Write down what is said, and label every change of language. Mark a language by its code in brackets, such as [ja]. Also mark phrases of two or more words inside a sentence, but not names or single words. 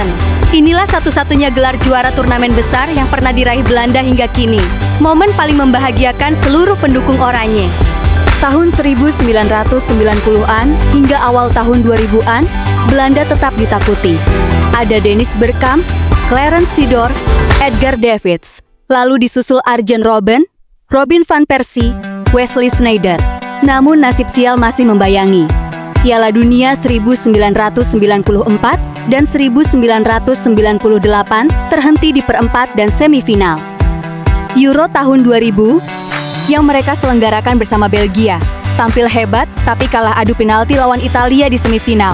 [id] Inilah satu-satunya gelar juara turnamen besar yang pernah diraih Belanda hingga kini. Momen paling membahagiakan seluruh pendukung Oranje. Tahun 1990-an hingga awal tahun 2000-an, Belanda tetap ditakuti. Ada Dennis Bergkamp, Clarence Seedorf, Edgar Davids. Lalu disusul Arjen Robben, Robin van Persie, Wesley Sneijder. Namun nasib sial masih membayangi. Piala Dunia 1994 dan 1998 terhenti di perempat dan semifinal. Euro tahun 2000 yang mereka selenggarakan bersama Belgia, tampil hebat tapi kalah adu penalti lawan Italia di semifinal.